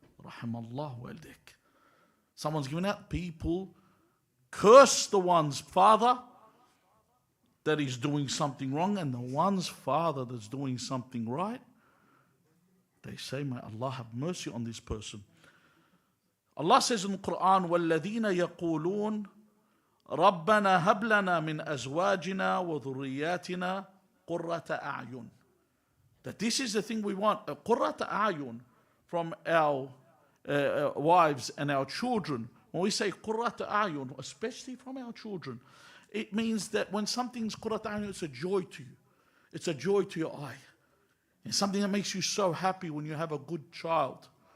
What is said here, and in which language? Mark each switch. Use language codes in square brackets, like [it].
[ar] Rahimallah waldik. [en] Someone's giving out, people curse the one's father that is doing something wrong, and the one's father that's doing something right, they say, "May Allah have mercy on this person." Allah says in the Quran, [ar] وَالَّذِينَ يَقُولُونَ رَبَّنَا هَبْ لَنَا مِنْ أَزْوَاجِنَا وَذُرِّيَّاتِنَا قُرَّةَ أَعْيُنٍ. [en] That this is the thing we want, a قُرَّةَ أَعْيُنٍ from our wives and our children. When we say قُرَّةَ أَعْيُنٍ, especially from our children, it means that when something's قُرَّةَ أَعْيُنٍ, it's a joy to you. It's a joy to your eye. It's something that makes you so happy when you have a good child.